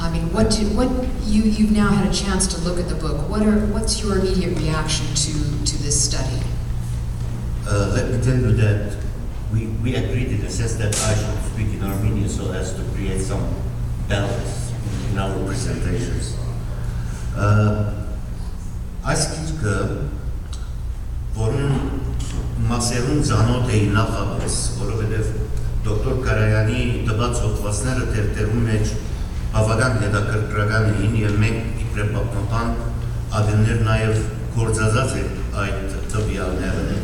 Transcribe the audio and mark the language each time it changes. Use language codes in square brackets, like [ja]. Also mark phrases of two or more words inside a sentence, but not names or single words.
[en] I mean, you've now had a chance to look at the book. What's your immediate reaction to this study? Let me tell you that we agreed in the sense that I should speak in Armenian so as to create some balance in our presentations. [hy] Այս գիրքը, որն մասերուն ծանոթ էի նախապես, որովհետև դոկտոր Կարայանի տված հոդվածները թերթերում մեջ բավական հետաքրքրական էին եւ մենք իբրև պատմական ադեններ նաեւ գործածած ենք այդ տվյալները։